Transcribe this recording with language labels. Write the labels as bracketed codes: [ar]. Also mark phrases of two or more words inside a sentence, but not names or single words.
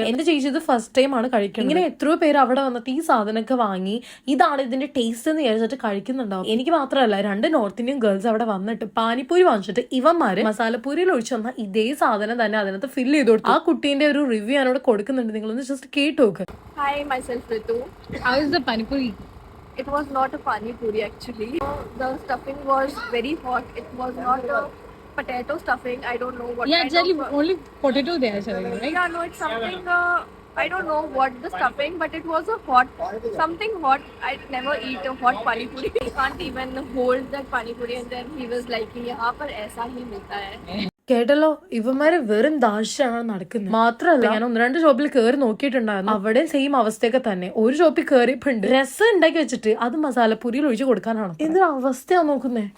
[ml] എന്റെ ചേച്ചി ഇത് [en] first time [ml] ആണ് കഴിക്കുന്നത്. ഇങ്ങനെ എത്രയോ പേര് അവിടെ വന്നിട്ട് ഈ സാധനമൊക്കെ വാങ്ങി ഇതാണ് ഇതിന്റെ ടേസ്റ്റ് എന്ന് വിചാരിച്ചിട്ട് കഴിക്കുന്നുണ്ടാവും. എനിക്ക് മാത്രമല്ല, 2 [en] north indian girls [ml] അവിടെ വന്നിട്ട് പാനിപ്പൂരി വാങ്ങിച്ചിട്ട് ഇവന്മാര് മസാലപ്പൂരിയിൽ ഒഴിച്ചു വന്ന ഇതേ സാധനം തന്നെ അതിനകത്ത് ഫില്ല് ചെയ്ത് കൊടുത്തു. ആ കുട്ടീന്റെ ഒരു റിവ്യൂ ഞാനോട് കൊടുക്കുന്നുണ്ട്, നിങ്ങളൊന്ന് ജസ്റ്റ് കേട്ട് നോക്ക്. [en] Hi, myself Ritu. How is the pani puri? It was not a pani puri actually. The stuffing was very hot. It was not a potato stuffing. I don't know what. Yeah, kind actually of, only potato there, right? Yeah, no, it's something. I don't know what the stuffing, but it was a hot, something hot. I'd never eat a hot pani puri. He can't even hold that pani puri, and then he was like, [hi] "यहाँ पर ऐसा ही मिलता है." [ml] കേട്ടല്ലോ, ഇവന്മാര് വെറും ദാഷ്യാണ് നടക്കുന്നത്. മാത്രല്ല, ഞാൻ 1-2 ഷോപ്പിൽ കയറി നോക്കിയിട്ടുണ്ടായിരുന്നു. അവിടെ സെയിം അവസ്ഥയൊക്കെ തന്നെ. ഒരു ഷോപ്പിൽ കയറിയപ്പോണ്ട് രസം ഉണ്ടാക്കി വെച്ചിട്ട് അത് മസാലപ്പൂരിയിൽ ഒഴിച്ചു കൊടുക്കാനാണ്. എന്തൊരു അവസ്ഥയാ നോക്കുന്നേ.